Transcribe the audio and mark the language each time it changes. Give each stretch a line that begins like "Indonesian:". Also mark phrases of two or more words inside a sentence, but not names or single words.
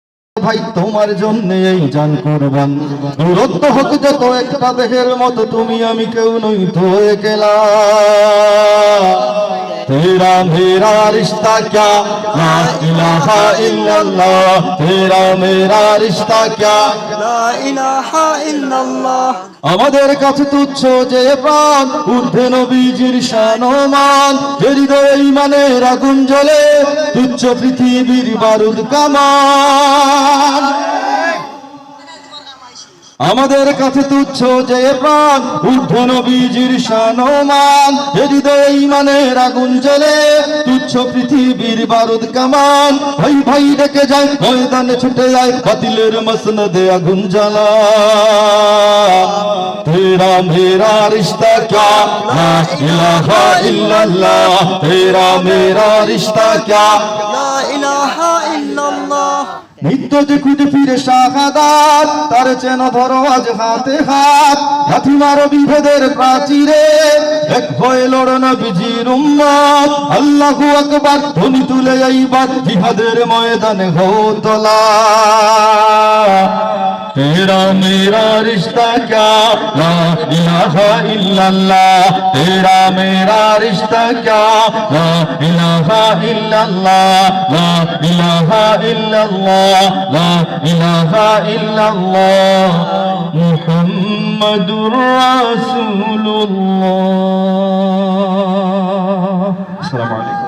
Bangla: ভাই তোমার জন্য এই জান কুরবান, দূরত্ব হোক যত একটা দেহের মতো তুমি আমি কেউ নই তো একলা।
Urdu: تیرا میرا رشتہ کیا
Arabic: لا إله إلا الله,
Urdu: تیرا میرا رشتہ کیا
Arabic: لا إله إلا الله.
Bangla: আমাদের কাছে তুচ্ছ যে প্রাণ, ঊর্ধ্বে নবীজির শান ও মান, হৃদয়ে ঈমানের আগুন জ্বলে, তুচ্ছ পৃথিবীর বারুদ কামান। আমাদের কাছে তুচ্ছ যে প্রাণ, ঊর্ধ্বে নবীজির শান ও মান, হৃদয়ে ঈমানের আগুন জ্বলে, তুচ্ছ পৃথিবীর বারুদ কামান। ভাই ভাই ডেকে যায়, ময়দানে ছুটে যায়, বাতিলের মসনদে আগুন জ্বালা।
Urdu: تیرا میرا رشتہ کیا
Arabic: لا إله إلا الله,
Urdu: تیرا میرا رشتہ کیا
Arabic: لا إله إلا الله.
Bangla: নিত্য যে খুঁজে ফিরে শাহাদাত, তার চেন ধরো আজ হাতে হাত, লাথি মারো বিভেদের প্রাচীরে, এক হয়ে লড়ো নবীজির উম্মত। আল্লাহু আকবার ধ্বনি তুলে এইবার জিহাদের ময়দানে হও তোলা।
Urdu: تیرا میرا رشتہ کیا
Arabic: لا إله إلا الله,
Urdu: تیرا میرا رشتہ کیا
Arabic: لا إله إلا الله، لا إله إلا الله، لا إله إلا الله، محمد رسول الله. السلام عليكم.